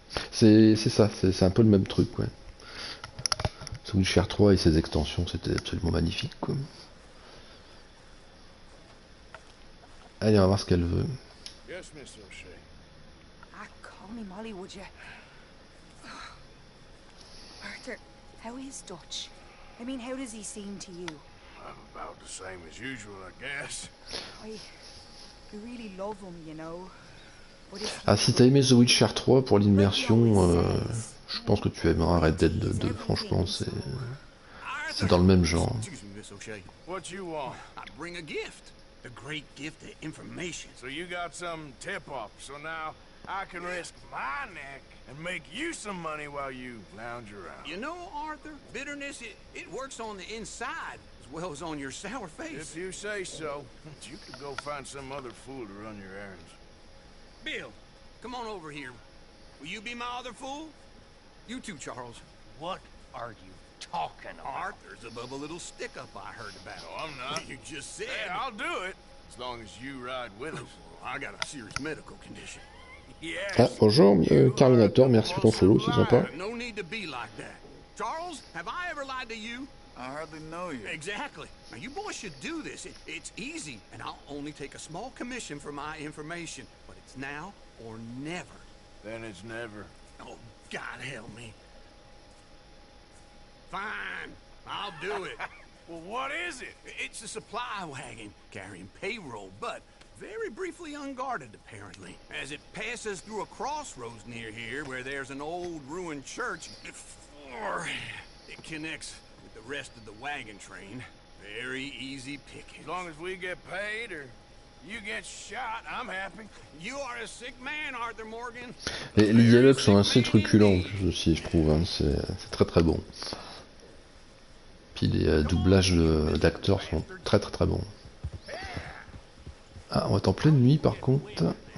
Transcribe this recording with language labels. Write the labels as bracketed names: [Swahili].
[French] C'est ça, c'est un peu le même truc, ouais. The Witcher 3 et ses extensions, c'était absolument magnifique, quoi. Allez, on va voir ce qu'elle veut. [English] Yes, Miss O'Shea. Ah, call me Molly, would you? Arthur, how is Dutch? I mean, how does he seem to you? About the same as usual, I guess. I really love him, you know. [French] Ah, si t'as aimé The Witcher 3 pour l'immersion, je pense que tu aimeras Red Dead 2. Franchement, c'est dans le même genre. [English] Excuse me, Miss O'Shea. What you want? I bring a gift. The great gift of information. So you got some tip-off, so now I can risk my neck and make you some money while you lounge around. You know, Arthur, bitterness, it works on the inside as well as on your sour face. If you say so, you could go find some other fool to run your errands. Bill, come on over here. Will you be my other fool? You too, Charles. What are you talking about? Arthur's above a little stick-up I heard about. Oh, I'm not. You just said. Hey, I'll do it, as long as you ride with us. I got a serious medical condition. [French] Ah, bonjour, Carlinator, merci pour ton follow, c'est sympa. [English] No need to be like that. Charles, have I ever lied to you? I hardly know you. Exactly. Now, you boys should do this. It's easy, and I'll only take a small commission for my information. But it's now or never. Then it's never. Oh, God help me. Fine, I'll do it. Well, what is it? It's a supply wagon carrying payroll, but very briefly unguarded, apparently. As it passes through a crossroads near here where there's an old ruined church before it connects with the rest of the wagon train. Very easy picking. As long as we get paid or you get shot, I'm happy. You are a sick man, Arthur Morgan. [French] Les dialogues sont assez truculents en plus aussi, je trouve. Hein. C'est très très bon. Puis les doublages d'acteurs sont très très très bons. Ah, on va être en pleine nuit par contre.